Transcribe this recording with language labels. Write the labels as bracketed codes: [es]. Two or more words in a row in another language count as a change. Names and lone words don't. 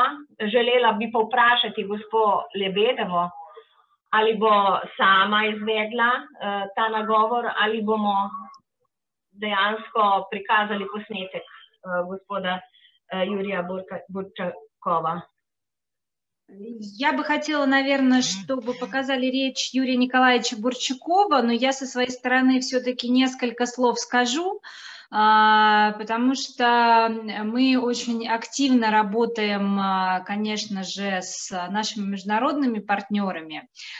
[sl] Želela bi povprašati gospo Lebedevo, ali bo sama izvedla ta nagovor, ali bomo dejansko prikazali posnetek gospoda Jurija Burčakova. [ru] Я бы хотела, наверное, чтобы показали речь Юрия Николаевича Бурчакова, но я со своей стороны все-таки несколько слов скажу, потому что мы очень активно работаем, конечно же, с нашими международными партнерами.